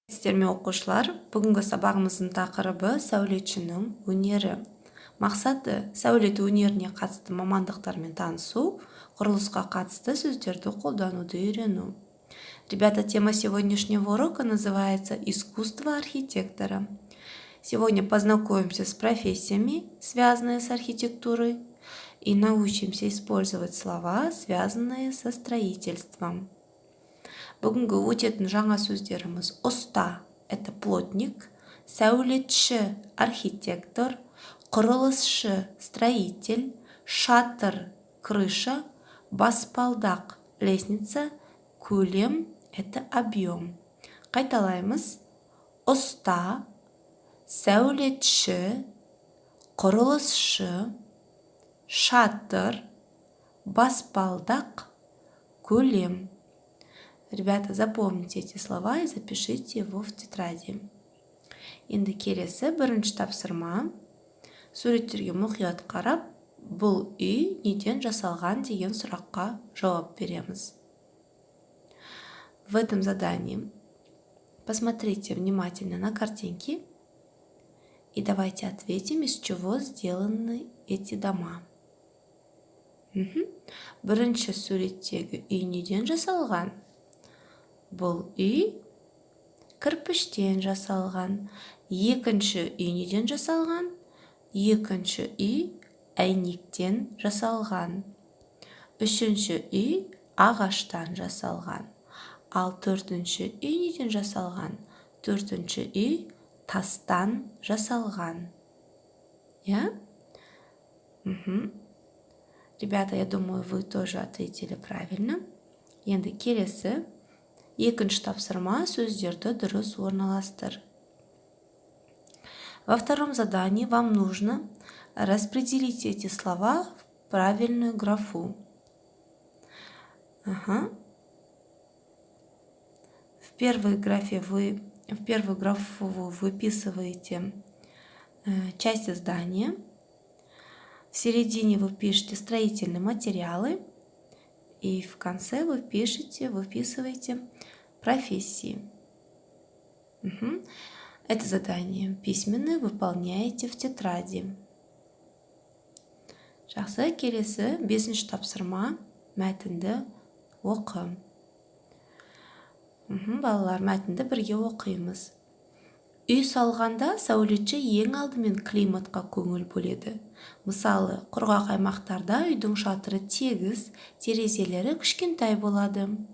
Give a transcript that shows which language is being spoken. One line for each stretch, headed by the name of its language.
Kazakh: сәлеметсіздер ме оқушылар? Бүгінгі сабағымыздың тақырыбы сәулетшінің өнері. Мақсаты сәулет өнеріне қатысты мамандықтармен танысу, құрылысқа қатысты сөздерді қолдануды үйрену.
Russian: Ребята, тема сегодняшнего урока называется «Искусство архитектора». Сегодня познакомимся с профессиями, связанные с архитектурой, и научимся использовать слова, связанные со строительством.
Kazakh: Бүгінгі өтетін жаңа сөздеріміз ұста –
Russian: это плотник,
Kazakh: сәулетші –
Russian: архитектор,
Kazakh: құрылысшы –
Russian: строитель,
Kazakh: шатыр –
Russian: крыша,
Kazakh: баспалдақ –
Russian: лестница,
Kazakh: көлем –
Russian: это объем.
Kazakh: Қайталаймыз. Ұста, сәулетші, құрылысшы, шатыр, баспалдақ, көлем.
Russian: Ребята, запомните эти слова и запишите его в тетради.
Kazakh: Енді келесі бірінші тапсырма. Суреттерге мұқият қарап, бұл үй неден жасалған деген сұраққа жауап береміз.
Russian: В этом задании посмотрите внимательно на картинки и давайте ответим, из чего сделаны эти дома.
Kazakh: Бірінші суреттегі үй неден жасалған? Бұл үй кірпіштен жасалған. Екінші үй неден жасалған? Екінші үй әйнектен жасалған. Үшінші үй ағаштан жасалған. Ал төртінші үй неден жасалған? Төртінші үй тастан жасалған.
Russian: Я? Ребята, я думаю, вы тоже ответили правильно. Енді келесі екінші тапсырма, сөздерді дұрыс орналастыр. Во втором задании вам нужно распределить эти слова в правильную графу. В первой графу вы выписываете части здания. В середине вы пишете строительные материалы. И в конце вы выписываете профессии. Это задание письменное выполняете в тетради.
Kazakh: Жақсы, келесі бесінші тапсырма, мәтінді оқы. Балалар, мәтінді бірге оқимыз. Үй салғанда сәулетші ең алдымен климатқа көңіл бөледі. Мысалы, құрғақ аймақтарда үйдің шатыры тегіс, терезелері кішкентай болады.